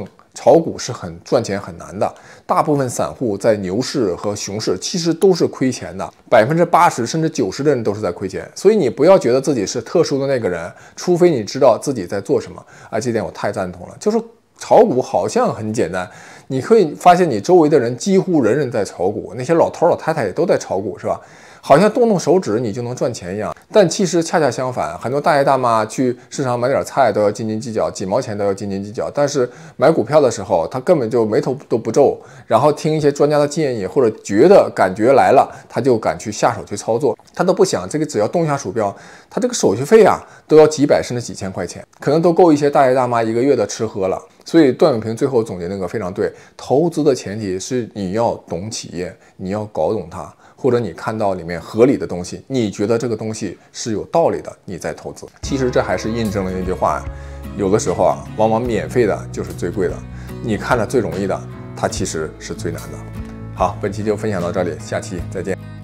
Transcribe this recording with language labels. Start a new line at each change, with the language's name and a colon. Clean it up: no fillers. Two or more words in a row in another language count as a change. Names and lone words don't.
Chinese: 炒股是很賺錢很難的，大部分散戶在牛市和熊市其實都是虧錢的，80%甚至90%的人都是在虧錢。所以你不要覺得自己是特殊的那個人，除非你知道自己在做什麼。這點我太贊同了。就是炒股好像很簡單，你可以發現你周圍的人幾乎人人在炒股，那些老頭老太太也都在炒股，是吧？好像动动手指你就能賺錢一樣，但其實恰恰相反，很多大爺大媽去市場買點菜都要斤斤計較，幾毛錢都要斤斤計較。但是買股票的時候，他根本就眉頭都不皺，然後聽一些專家的建議，或者覺得感覺来了，他就敢去下手去操作。他都不想這個只要動一下鼠標，他這個手續費啊都要幾百甚至幾千塊錢，可能都夠一些大爺大媽一個月的吃喝了。所以段永平最後總結那個非常对，投資的前提是你要懂企業，你要搞懂它，或者你看到裡面合理的東西，你覺得這個東西是有道理的，你再投資。其實這還是印證了那句話，有的時候啊，往往免費的就是最貴的，你看着最容易的，它其實是最難的。好，本期就分享到這裡，下期再見。